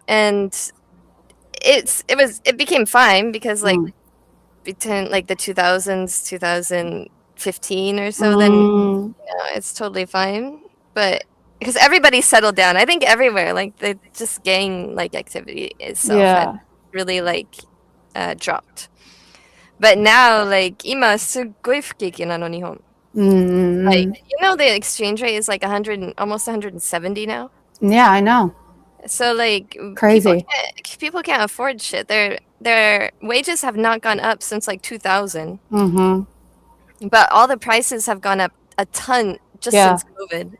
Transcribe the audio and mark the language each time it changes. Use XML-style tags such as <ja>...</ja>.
<en>And it became fine because like between like the 2000s, 2015 or so, then you know, it's totally fine. But because everybody settled down, I think everywhere, like the just gang like activity itself had really like dropped. But now, like</en> <ja>今すっごい不景気なの日本。</ja> <en>Like you know the exchange rate is like 100, almost 170 now. Yeah, I know. So like crazy. People can't afford shit. Their wages have not gone up since like 2000. But all the prices have gone up a ton just since COVID.</en>